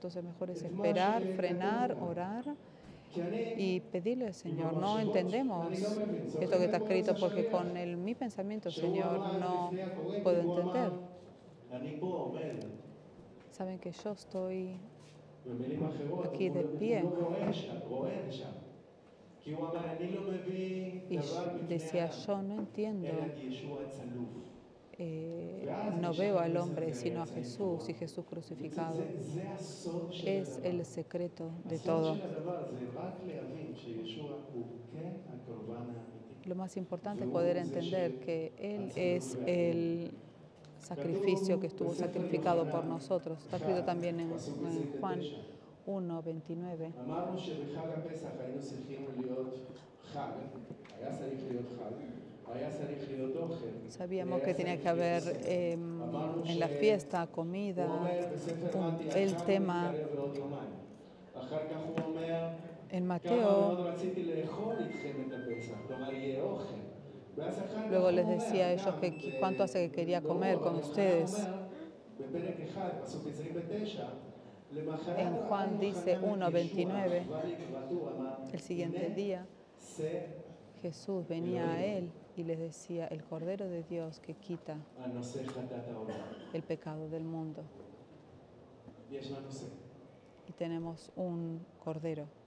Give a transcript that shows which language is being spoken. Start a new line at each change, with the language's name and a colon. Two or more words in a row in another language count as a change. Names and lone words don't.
Spanish: Entonces, mejor es esperar, frenar, orar y pedirle al Señor. No entendemos esto que está escrito porque con mi pensamiento, Señor, no puedo entender. Saben que yo estoy aquí de pie
Hebrew: כי הוא אמר, אני לא מביא
Spanish: Y
Hebrew: דבר בפני
Spanish: decía,
Hebrew: אדם,
Spanish: yo no entiendo,
Hebrew: אלא כי ישוע צלוב.
Spanish: no veo al hombre sino a Jesús y Jesús crucificado.
Hebrew: זה הסוד של
Spanish: Es
Hebrew: הדבר.
Spanish: el secreto de
Hebrew: הסוד
Spanish: todo.
Hebrew: של הדבר זה רק להבין שישוע הוא כן הקורבן האמיתי.
Spanish: Lo más importante es poder entender que Él es el sacrificio que estuvo sacrificado por nosotros. Está escrito también en Juan 1:29.
Hebrew: אמרנו שבחג הפסח היינו צריכים להיות חג, היה צריך להיות חג, היה צריך להיות אוכל.
Spanish: Sabíamos que tenía que haber en la fiesta comida, el tema.
Hebrew: אחר כך הוא אומר,
Spanish: En
Hebrew: כמה Mateo מאוד רציתי לאכול איתכם את הפסח, כלומר יהיה אוכל. ואז אחר כך
Spanish: luego les
Hebrew: הוא אומר,
Spanish: decía a ellos que cuánto hace que quería comer con ustedes.
Hebrew: בפרק 1, פסוק 29,
Spanish: En Juan dice 1:29, el siguiente día Jesús venía a él y les decía, el Cordero de Dios que quita el pecado del mundo. Y tenemos un Cordero.